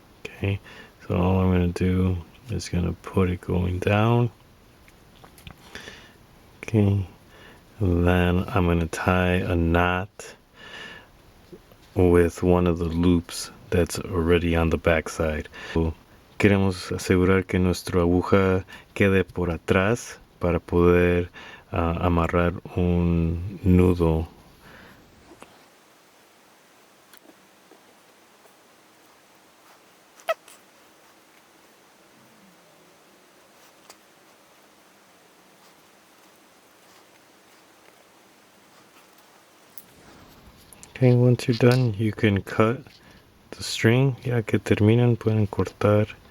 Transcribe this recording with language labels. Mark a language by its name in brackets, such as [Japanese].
[English] Okay, so all I'm going to do is going to put it going down. Okay, and then I'm going to tie a knot with one of the loops that's already on the back side. [Spanish] So, queremos asegurar que nuestra aguja quede por atrás para poder amarrar un nudo. [English] Okay, once you're done, you can cut the string. [Spanish] Ya que terminan, pueden cortar.